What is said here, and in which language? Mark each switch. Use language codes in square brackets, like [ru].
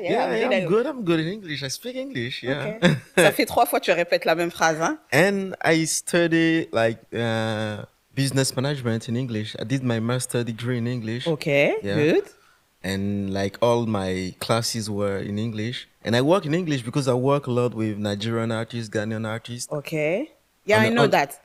[en] I'm good in English. I speak English, yeah. Ok. [fr] Ça fait 3 fois que tu répètes la même phrase, hein? [en] And I study like business management in English. I did my master degree in English. Ok, Yeah. good. And like all my classes were in English. And I work in English because I work a lot with Nigerian artists, Ghanaian artists. Ok. Yeah, I know that.